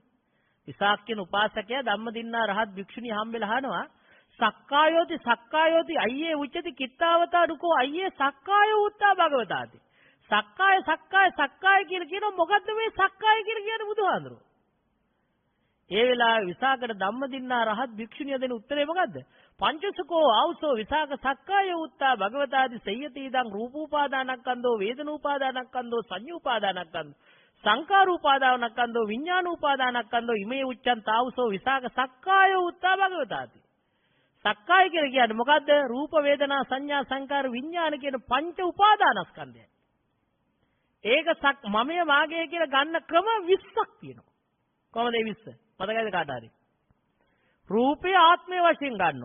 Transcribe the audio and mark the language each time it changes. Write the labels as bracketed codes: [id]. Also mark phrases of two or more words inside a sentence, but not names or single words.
[si] විසාක කියන උපාසකයා ධම්මදින්නා රහත් භික්ෂුණිය හම්බෙලා අහනවා [pi] සක්කායෝති අයියේ උච්චති කිත්තාවතා දුකෝ අයියේ සක්කාය උත්තා භගවතාති. [si] සක්කාය කියලා කියනවා මොකද්ද මේ සක්කාය කියලා කියන්නේ බුදුහාඳුරෝ? ඒ වෙලාවේ විසාකට ධම්මදින්නා රහත් භික්ෂුණිය දෙන උත්තරේ මොකද්ද? [pi] පංචසකෝ ආවසෝ විසාක සක්කාය උත්තා භගවතාති සයති ඉදං රූපෝපාදානක්ඛන්தோ වේදනෝපාදානක්ඛන්தோ සංඤ්ඤෝපාදානක්ඛන්தோ සංකාරෝපාදානක්ඛන්தோ විඥානෝපාදානක්ඛන්தோ ඉමේ උච්චන් තාවසෝ විසාක සක්කාය උත්තා භගවතාති. [si] සක්කාය කියලා කියන්නේ මොකද්ද? රූප වේදනා සංඥා සංකාර විඥාන කියන පංච උපාදානස්කන්ධය. ඒක මමය මාගේ කියලා ගන්න ක්‍රම 20ක් තියෙනවා. කොහොමද ඒ 20? මතකයිද කාට හරි? රූපේ ආත්මය වශයෙන් ගන්නවා.